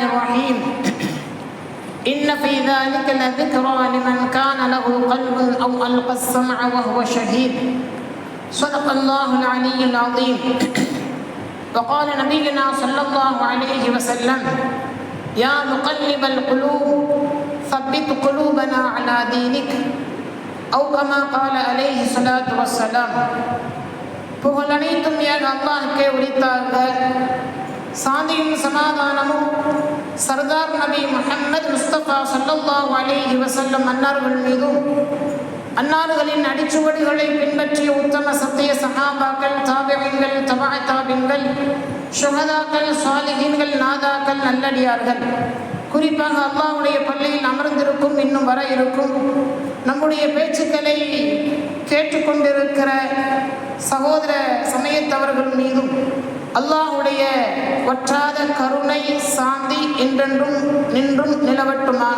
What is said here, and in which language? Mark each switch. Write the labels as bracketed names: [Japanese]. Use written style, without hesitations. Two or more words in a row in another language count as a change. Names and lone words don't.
[Arabic] الرحيم إن في ذلك لذكرى لمن كان له قلب أو ألقى السمع وهو شهيد صدق الله العلي العظيم وقال نبينا صلى الله عليه وسلم يا مقلب القلوب ثبت قلوبنا على دينك أو كما قال عليه الصلاة والسلام [Tamil] புகழ் அனைத்தும் ஏக அல்லாஹ்வுக்கே உரித்தாக. சாந்தியும் சமாதானமும் சர்தார் நபி முஹம்மது முஸ்தபா [Arabic] صلى الله عليه وسلم [Tamil] அன்னார்கள் மீதும் அன்னார்களின் அடிச்சுவடுகளை பின்பற்றிய உத்தம சத்திய சஹாபாக்கள், தாபிஈன்கள், தபஅ தாபிஈன்கள், ஷுஹதாக்கள், சாலிஹீன்கள், நாதாக்கள், நல்லடியார்கள், குறிப்பாக அல்லாஹ்வுடைய பள்ளியில் அமர்ந்திருக்கும் இன்னும் வர இருக்கும் நம்முடைய பேச்சுக்களை கேட்டுக்கொண்டிருக்கிற சகோதர சமயத்தவர்கள் மீதும் அல்லாஹ்வுடைய வற்றாத கருணை சாந்தி என்றென்றும் நின்றும் நிலவட்டுமாக.